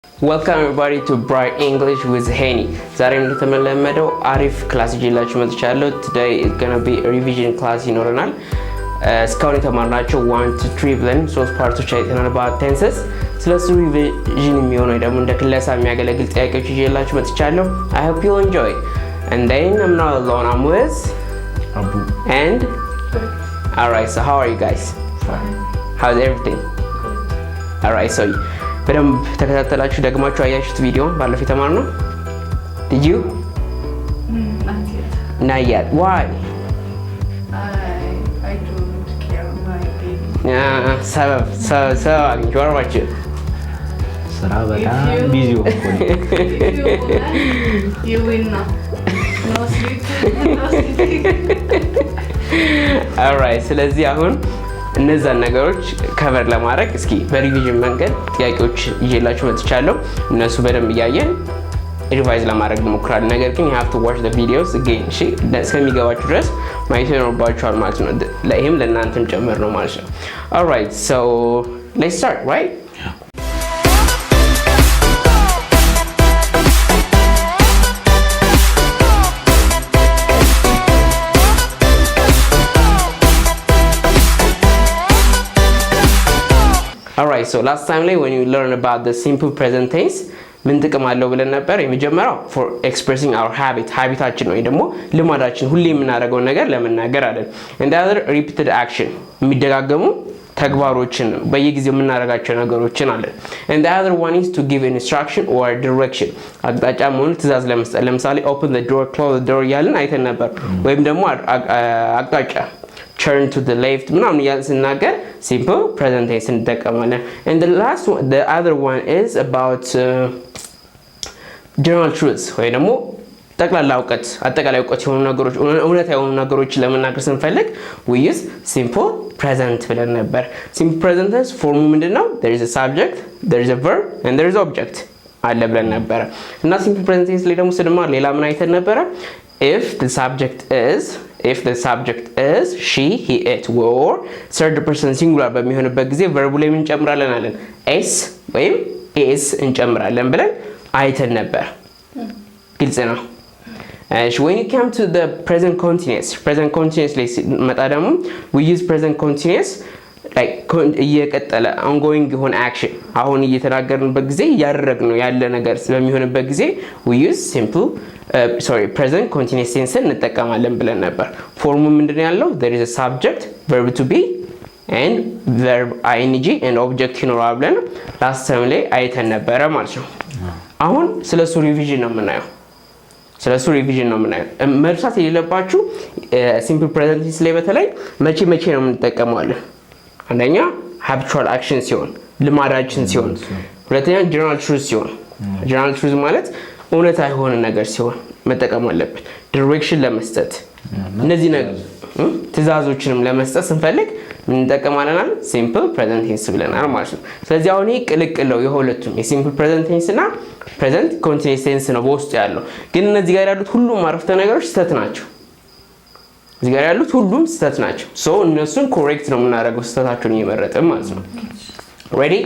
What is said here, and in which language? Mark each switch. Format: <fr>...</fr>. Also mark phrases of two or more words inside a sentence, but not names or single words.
<en>Welcome everybody to Bright English with Henny.</en> <am>ዛሬም እንደተለመደው አሪፍ ክላስ ይዤላችሁ መጥቻለሁ.</am> <en>Today is going to be a revision class ይኖረናል.</en> <am>እስካሁን የተማርናቸው 1 to 3 ብለን ሶስት ፓርቶች አይተናል</am> <en>about tenses.</en> <am>ስለሱ ሪቪዥን የሚሆነው ደግሞ እንደ ክለሳ የሚያገለግል ጥያቄዎች ይዤላችሁ መጥቻለሁ.</am> <en>I hope you enjoy. And then I'm not alone. I'm with Abu. And alright, so how are you guys? Fine. How's everything? Alright, so</en> <am>በደንብ ተከታተላችሁ ደግማችሁ አያችሁት ቪዲዮ ባለፈው የተማርነው?</am> <en>Did you? Not yet. Not yet. Why? I don't care my baby.</en> <am>ሰበብ አግኝቼ ወርባችሁ ስራ በጣም ቢዚ ሆንኩኝ።</am> <en>If you want, you win now. No sleep. No sleep. Alright,</en> <am>ስለዚህ አሁን እነዛን ነገሮች ከቨር ለማድረግ እስኪ በሪቪዥን መንገድ ጥያቄዎች ይዤላችሁ መጥቻለሁ። እነሱ በደንብ እያየን ሪቫይዝ ለማድረግ እንሞክራለን። ነገር ግን</am> <en>you have to watch the videos again</en> <am>እሺ፣ እስከሚገባችሁ ድረስ ማየት ይኖርባችኋል ማለት ነው። ለይሄም ለእናንተም ጨምር ነው ማለት ነው።</am> <en>Alright, so let's start, right? Alright, so last time when you learn about the simple present tense</en> <am>ምን ጥቅም አለው ብለን ነበር? የመጀመሪያው</am> <en>for expressing our</en> <am>habitaችን ነው፣ ደግሞ ልማዳችን ሁሌ የምናደርገው ነገር ለመናገር አይደል።</am> <en>and the other repeated action</en> <am>የሚደጋገሙ ተግባሮችን በየጊዜው የምናደርጋቸው ነገሮችን አለ።</am> <en>and the other one is to give an instruction or direction</en> <am>አቅጣጫ መሆኑ ትእዛዝ ለመስጠት። ለምሳሌ</am> <en>open the door, close the door</en> <am>ያልን አይተን ነበር። ወይም ደግሞ አቅጣጫ</am> <en>turn to the left</en> <am>ምናምን ያልን ስናገር</am> <en>simple present tense</en> <am>እንጠቀማለን።</am> <en>and the other one is about general truths</en> <am>ወይ ደግሞ ጠቅላላ እውቀት አጠቃላይ እውቀት የሆኑ ነገሮች እውነታ የሆኑ ነገሮች ለመናገር ስንፈልግ</am> <en>we use simple present</en> <am>ብለን ነበር።</am> <en>simple present tense</en> <am>ፎርሙ ምንድነው?</am> <en>there is a subject, there is a verb and there is object</en> <am>አለ ብለን ነበር። እና</am> <en>simple present tense</en> <am>ላይ ደግሞ ስንማር ሌላ ምን አይተን ነበረ?</am> <en>if the subject is she, he, it or third person singular</en> <am>በሚሆንበት ጊዜ</am> <en>verb</en> <am>ላይ ምን እንጨምራለን አለን? s ወይም is እንጨምራለን ብለን አይተን ነበር። ግልጽ ነው?</am> <en>when you come to the present continuous</en> <am>ላይ መጣ ደግሞ</am> <en>we use present continuous like</en> <am>እየቀጠለ ongoing የሆነ action አሁን እየተናገርንበት ጊዜ ያደረግነው ያለ ነገር ስለሚሆንበት ጊዜ</am> <en>we use present continuous tense</en> <am>እንጠቀማለን ብለን ነበር። ፎርሙ ምንድነው ያለው?</am> <en>there is a subject, verb to be and verb ing and object</en> <am>ይኖራል ብለን</am> <en>last time</en> <am>ላይ አይተን ነበረ ማለት ነው። አሁን ስለሱ ሪቪዥን ነው የምናየው። መርሳት የሌለባችሁ</am> <en>simple present tense</en> <am>ላይ በተለይ መቼ ነው የምንጠቀመዋለን? አንደኛ</am> <en>habitual action</en> <am>ሲሆን ልማዳችን ሲሆን፣ ሁለተኛ</am> <en>general truth</en> <am>ሲሆን፣</am> <en>general truth</en> <am>ማለት እውነታ የሆነ ነገር ሲሆን መጠቀም አለብን። direction ለመስጠት እነዚህ ነገር ትዕዛዞችንም ለመስጠት ስንፈልግ ምን እንጠቀማለን?</am> <en>simple present tense</en> <am>ብለናል ማለት ነው። ስለዚህ አሁን ይሄ ቅልቅለው የሁለቱም የsimple present tense እና</am> <en>present continuous tense</en> <am>ነው በውስጡ ያለው። ግን እነዚህ ጋር ያሉት ሁሉም አረፍተ ነገሮች ስህተት ናቸው። እዚህ ጋር ያሉት ሁሉም ስህተት ናቸው። ሶ እነሱን ኮሬክት ነው የምናደርገው ስህተታቸውን እየመረጥን ማለት ነው። ready?</am>